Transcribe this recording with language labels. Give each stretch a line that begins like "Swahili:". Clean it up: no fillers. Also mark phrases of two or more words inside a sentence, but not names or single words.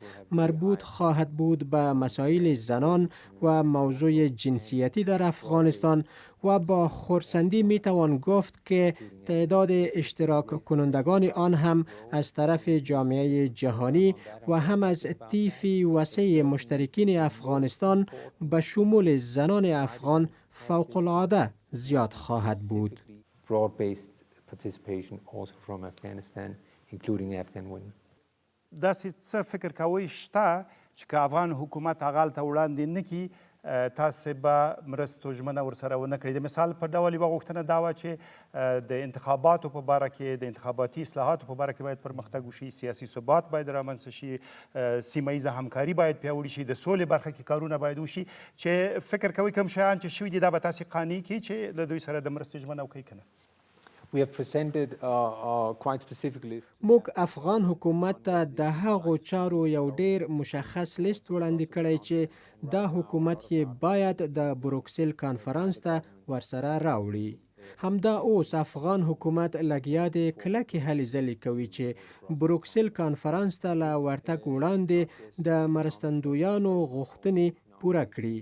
Persian: مربوط خواهد بود به مسائل زنان و موضوع جنسیتی در افغانستان و با خرسندی میتوان گفت که تعداد اشتراک کنندگان آن هم از طرف جامعه جهانی و هم از طیف وسیع مشترکین افغانستان به شمول زنان افغان فوق العاده زیاد خواهد بود.
English: broad-based participation also from Afghanistan, including Afghan women.
Pashto: داسې څه فکر کوئ شته چې که افغان حکومت هغه ته وړاندې نه کړي تاسې به مرستو ژمنه ورسره ونه کړئ؟ د مثال په ډول یوه غوښتنه دا وه چې د انتخاباتو په باره کې د انتخاباتي اصلاحاتو په باره کې باید پرمختګ وشي، سیاسي ثبات باید رامنځته شي، سیمه ییزه همکاري باید پیاوړې شي، د سولې برخه کې کارونه باید وشي. چې فکر کوئ کوم شیان چې شوي دي دا به تاسې قانع کړي چې له دوی سره د مرستې ژمنه وکړئ که نه؟
English: We have presented quite specifically.
Pashto: موږ افغان حکومت ته د هغو چارو یو ډیر مشخص لیست وړاندې کړی چې دا حکومت یې باید د بروکسل کانفرانس ته ورسره راوړي. همدا اوس افغان حکومت لګیا دی کلکې هلې ځلې کوي چې بروکسل کانفرانس ته له ورتګ وړاندې د مرستندویانو غوښتنې پوره کړي.